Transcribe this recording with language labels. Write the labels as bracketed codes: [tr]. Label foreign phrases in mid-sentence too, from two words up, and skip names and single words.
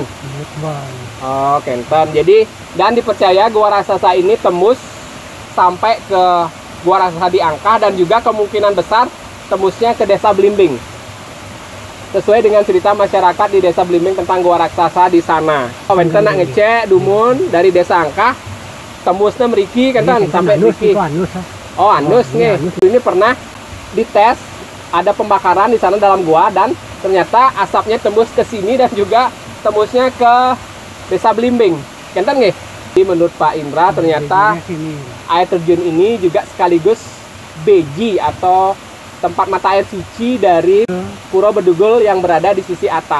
[ban] Oh kenton. [id] Jadi dan dipercaya Gua Raksasa ini tembus sampai ke Gua Raksasa di Angkah dan juga kemungkinan besar tembusnya ke Desa Blimbing. Sesuai dengan cerita masyarakat di Desa Blimbing tentang Gua Raksasa di sana. [ban] Wenten nak ngecek dumun [id] dari Desa Angkah tembusnya [ban] meriki kenton sampai meriki. Oh anus nih. [id] Ini pernah dites ada pembakaran di sana dalam gua dan ternyata asapnya tembus ke sini dan juga tembusnya ke Desa Blimbing. [ban] Kenton nggih? [id] Menurut Pak Indra ternyata air terjun ini juga sekaligus beji atau tempat mata air suci dari Pura Bedugul yang berada di sisi atas.